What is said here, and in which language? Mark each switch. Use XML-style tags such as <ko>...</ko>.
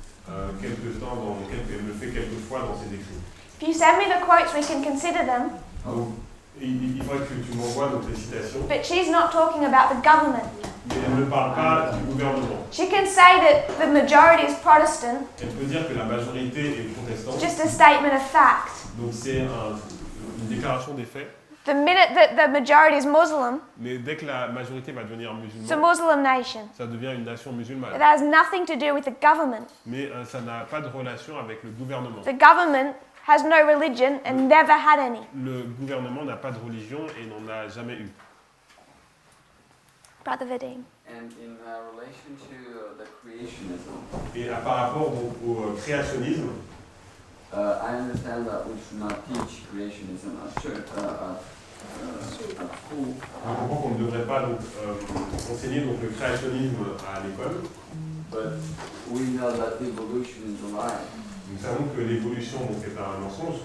<fr>Elle le fait quelques fois dans ses écrits.</fr> <en>If you send me the quotes, we can consider them.</en> <fr>Donc, il faudrait que tu m'envoies donc les citations,</fr> <en>But she's not talking about the government.</en> <fr>mais elle ne parle pas du gouvernement.</fr> <en>She can say that the majority is Protestant,</en> <fr>Elle peut dire que la majorité est protestante,</fr> <en>just a statement of fact.</en> <fr>donc c'est une déclaration des faits,</fr> <en>The minute that the majority is Muslim,</en> <fr>mais dès que la majorité va devenir</fr> <en>it's a</en> <fr>musulmane,</fr> <en>Muslim nation.</en> <fr>ça devient une nation</fr> <en>It</en> <fr>musulmane.</fr> <en>has nothing to do with the government.</en> <fr>Mais ça n'a pas de relation avec le gouvernement.</fr> <en>The government has no religion and never had any.</en> <fr>Le gouvernement n'a pas de religion et n'en a jamais eu.</fr> <en>Brother Vadim? And in relation to the creationism,</en> <fr>Et par rapport donc, au créationnisme,</fr> <en>I understand that we should not teach creationism at church, at school.</en> <fr>je comprends qu'on ne devrait pas donc, enseigner donc, le créationnisme à l'école.</fr> <en>But we know that evolution is a lie,</en> <fr>Nous savons que l'évolution donc, est un mensonge.</fr>